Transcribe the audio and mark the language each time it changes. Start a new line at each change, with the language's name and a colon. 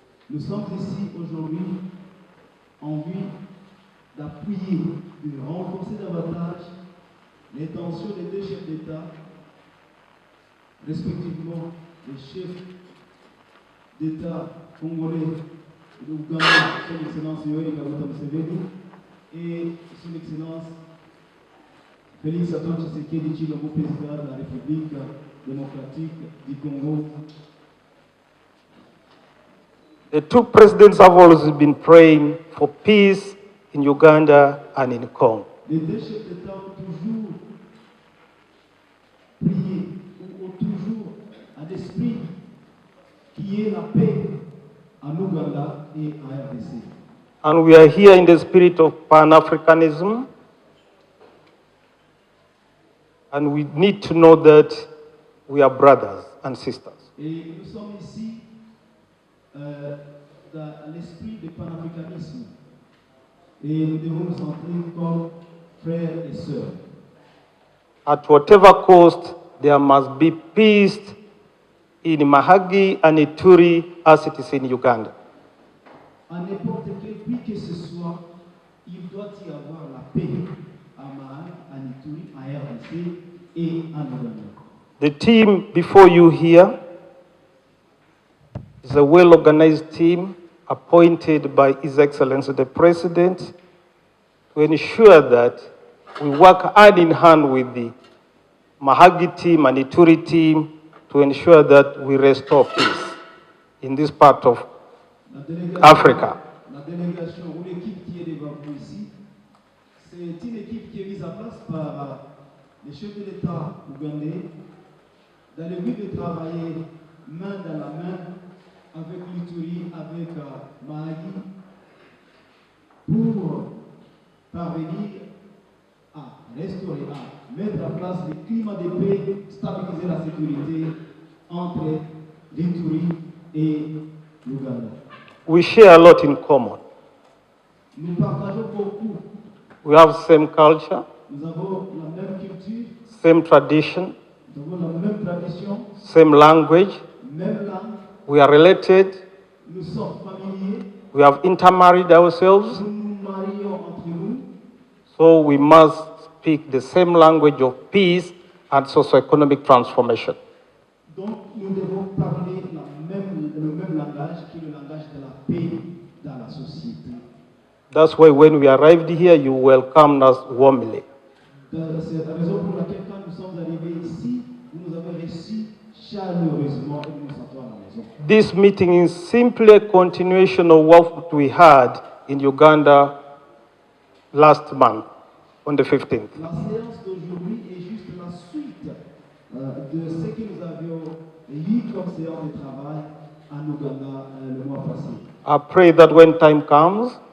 French: Nous sommes ici aujourd'hui en vue d'appuyer, de renforcer davantage l'intention des deux chefs d'État, respectivement les chefs d'État congolais et d'Ouganda, son Excellence Yoweri Kaguta Museveni et son Excellence Félix Antoine Tshisekedi Tshilombo, président de la République démocratique du Congo.
English: The two presidents have always been praying for peace in Uganda and in Congo.
French: Les deux chefs d'État ont toujours prié, ou ont toujours un esprit qui est la paix en Ouganda et en RDC.
English: And we are here in the spirit of Pan-Africanism. And we need to know that we are brothers and sisters.
French: Et nous sommes ici dans l'esprit du panafricanisme. Et nous devons nous sentir comme frères et sœurs.
English: At whatever cost, there must be peace in Mahagi and Ituri as it is in Uganda.
French: À n'importe quel prix que ce soit, il doit y avoir la paix à Mahagi, à Ituri, à RDC et en Uganda.
English: The team before you here is a well-organized team appointed by His Excellency the President to ensure that we work hand in hand with the Mahagi team and Ituri team to ensure that we restore peace in this part of Africa.
French: La délégation ou l'équipe qui est devant vous ici, c'est une équipe qui est mise en place par les chefs de l'État ougandais dans le but de travailler main dans la main avec l'Ituri, avec Mahagi, pour parvenir à restaurer, à mettre en place le climat de paix, stabiliser la sécurité entre l'Ituri et l'Ouganda.
English: We share a lot in common.
French: Nous partageons beaucoup.
English: We have same culture,
French: Nous avons la même culture,
English: same tradition,
French: nous avons la même tradition,
English: same language.
French: même langue.
English: We are related.
French: Nous sommes familiers.
English: We have intermarried ourselves.
French: Nous nous marions entre nous.
English: So we must speak the same language of peace and socio-economic transformation.
French: Donc nous devons parler le même langage qui est le langage de la paix dans la société.
English: That's why when we arrived here, you welcomed us warmly.
French: C'est la raison pour laquelle quand nous sommes arrivés ici, vous nous avez reçus chaleureusement et nous nous sentons à la maison.
English: This meeting is simply a continuation of what we had in Uganda last month, on the 15th.
French: La séance d'aujourd'hui est juste la suite de ce que nous avions eu comme séance de travail en Ouganda le mois passé.
English: I pray that when time comes,